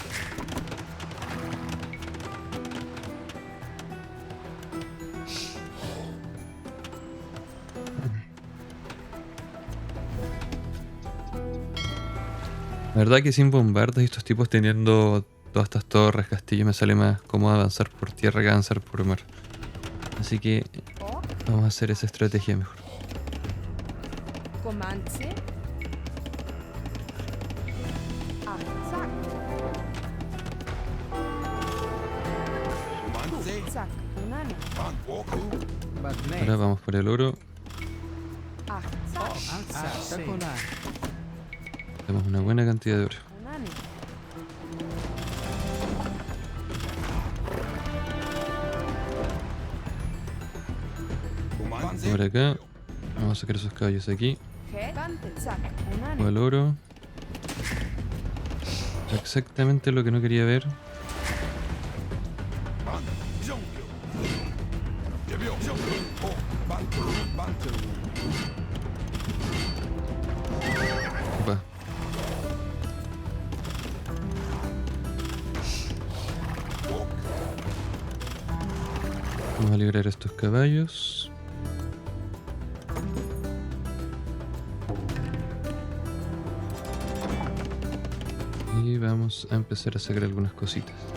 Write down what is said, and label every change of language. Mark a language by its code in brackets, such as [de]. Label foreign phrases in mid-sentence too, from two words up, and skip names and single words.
[es] La verdad que sin bombardas y estos tipos teniendo todas estas torres, castillos, me sale más cómodo avanzar por tierra que avanzar por mar. Así que Ok. vamos a hacer esa estrategia mejor. Comanche. Achtzak. Kumantse. Zak. Unane. Ban. Oku. But Ahora nay. vamos por el oro. Achtzak. Achtzak. Tenemos una buena cantidad de oro. Unane. Kumantse. Por acá. Vamos a sacar esos caballos aquí. Het. Zak. Todo Unane. el oro. Exactamente lo que no quería ver. Ban. Jongyo. Jebyo. Jongyo. Ok. Ban. Ban. Opa. Ok. Vamos a liberar a estos caballos. Y vamos a empezar a sacar algunas cositas.